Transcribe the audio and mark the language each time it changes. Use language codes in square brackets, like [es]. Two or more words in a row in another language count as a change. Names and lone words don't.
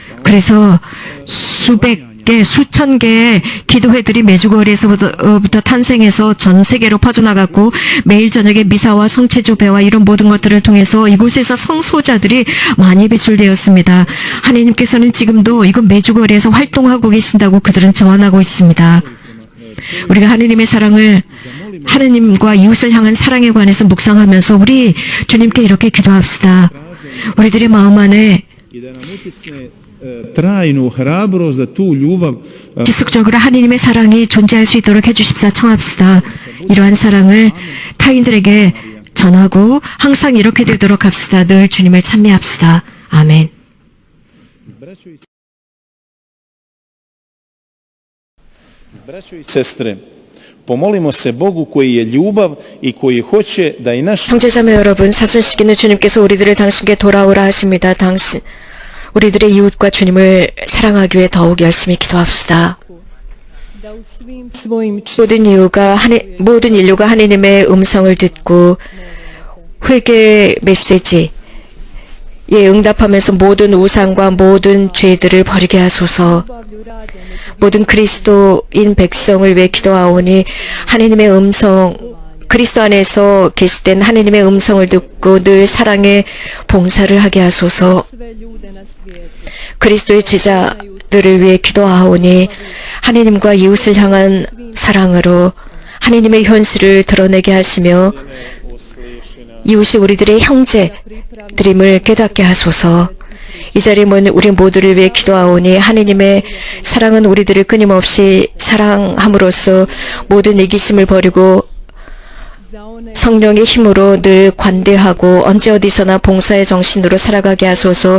[ko] 그래서 수백 개, 수천 개의 기도회들이 메주거리에서부터 탄생해서 전 세계로 퍼져나갔고 매일 저녁에 미사와 성체조배와 이런 모든 것들을 통해서 이곳에서 성소자들이 많이 배출되었습니다. 하나님께서는 지금도 이곳 메주거리에서 활동하고 계신다고 그들은 증언하고 있습니다. 우리가 하나님의 사랑을 하나님과 이웃을 향한 사랑에 관해서 묵상하면서 우리 주님께 이렇게 기도합시다. 우리들의 마음 안에 [hr] I da nam utisne trajnu hrabrost za tu ljubav [ko] 지속적으로 하나님의 사랑이 존재할 수 있도록 해주십사 청합시다. 이러한 사랑을 타인들에게 전하고 항상 이렇게 되도록 합시다. 늘 주님을 찬미합시다. 아멘. [hr] Braćo i sestre, pomolimo se Bogu koji je ljubav i koji hoće da i naš [ko] 형제자매 여러분, 사순시기는 주님께서 우리들을 당신께 돌아오라 하십니다. 우리들의 이웃과 주님을 사랑하기 위해 더욱 열심히 기도합시다. [hr] da u svim svojim [ko] 모든 인류가 하나님의 음성을 듣고 회개 메시지에 응답하면서 모든 우상과 모든 죄들을 버리게 하소서. 모든 그리스도인 백성을 위해 기도하오니 하나님의 음성, 그리스도 안에서 계시된 하나님의 음성을 듣고 늘 사랑의 봉사를 하게 하소서. [hr] sve ljude na svijetu. [ko] 그리스도의 제자들을 위해 기도하오니 하나님과 이웃을 향한 사랑으로 하나님의 현실을 드러내게 하시며 이웃이 우리들의 형제들임을 깨닫게 하소서. 이 자리에 모인 우리 모두를 위해 기도하오니 하나님의 사랑은 우리들을 끊임없이 사랑함으로써 모든 이기심을 버리고 성령의 힘으로 늘 관대하고 언제 어디서나 봉사의 정신으로 살아가게 하소서.